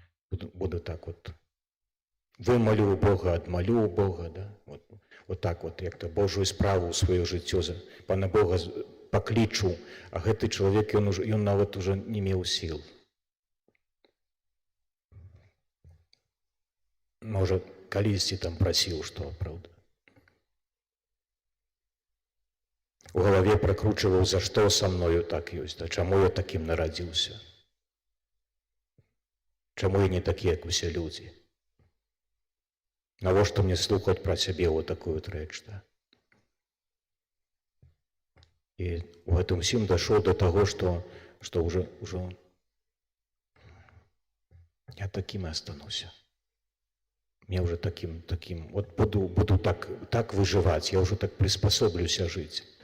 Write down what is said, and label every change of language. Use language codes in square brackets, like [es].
[be] Буду так вот вымалю у Бога, адмалю у Бога, да? Вот так вот, як-то Божую справу ў сваё жыццё Пана Бога паклічу, а гэты чалавек, ён нават уже не меў сіл. Можа, калісьці там прасіў, што, правда? У галаве пракручваў, за што са мною так ёсць, да? Чаму я такім нарадзіўся? Чаму я не такі, як усе людзі? Навошта мне слухаць пра сябе вот такую рэч, да? І у гэтым усім дайшоў до таго, што ўжо я такім і астануся. [ru] Мне уже таким, вот буду так выживать, я уже так приспособлюся жить.